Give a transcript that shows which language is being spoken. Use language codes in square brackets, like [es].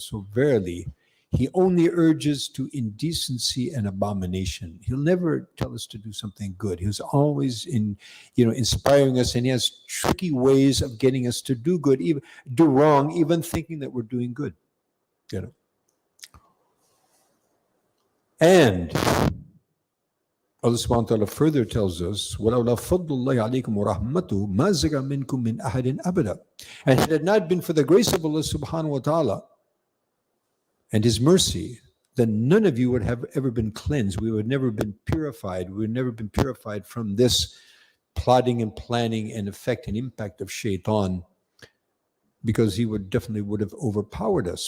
[en] So verily, he only urges to indecency and abomination. He'll never tell us to do something good. He's always inspiring us, and he has tricky ways of getting us to do good, even do wrong, even thinking that we're doing good. And Allah subhanahu wa ta'ala further tells us, [ar] وَلَوْلَا فَضْلُ اللَّهِ عَلَيْكُمْ وَرَحْمَتُهُ مَا زَغَ مِنْكُم مِّنْ أَحَدٍ أَبَدًا. [en] And had it not been for the grace of Allah subhanahu wa ta'ala and his mercy, then none of you would have ever been cleansed. We would have never been purified. We would have never been purified from this plotting and planning and effect and impact of Shaitan, because he would have overpowered us.